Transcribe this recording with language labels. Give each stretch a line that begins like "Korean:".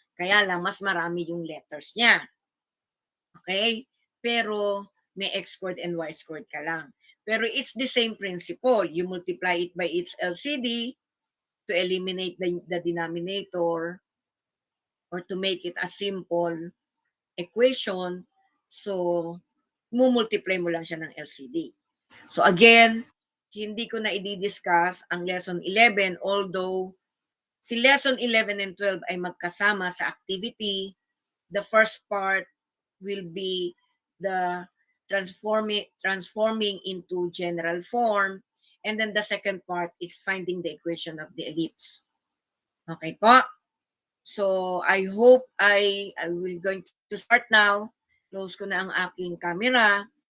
Filipino: Kaya lang, mas marami yung letters niya. Okay? Pero may x squared and y squared ka lang. Pero
English: it's the same principle. You multiply it by its LCD to eliminate the denominator or to make it a simple equation.
Filipino: So, mumultiply mo lang siya ng LCD. So again, hindi ko na i-discuss ang lesson 11, although si lesson 11 and 12 ay magkasama sa activity.
English: The first part will be the transforming into general form, and then the second part is finding the equation of the ellipse. Okay po? So I hope I will going to start now.
Filipino: Close ko na ang aking camera.